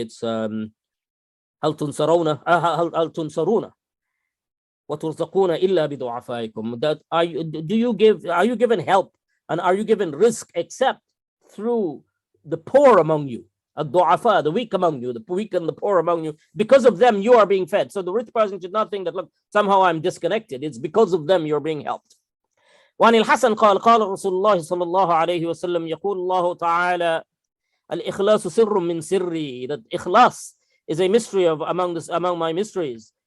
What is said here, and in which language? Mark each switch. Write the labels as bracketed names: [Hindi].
[Arabic] It's هل تنصرون وترزقون إلا بضعفائكم. [English] That are you given help and are you given risk except through the poor among you, الضعفاء, the weak among you, the weak and the poor among you. Because of them you are being fed. So the rich person should not think that, look, somehow I'm disconnected. It's because of them you're being helped. [Arabic] وعن الحسن قال رسول الله صلى الله عليه وسلم يقول الله تعالى الإخلاص سر من سري. [English] That ikhlas is a mystery among my mysteries.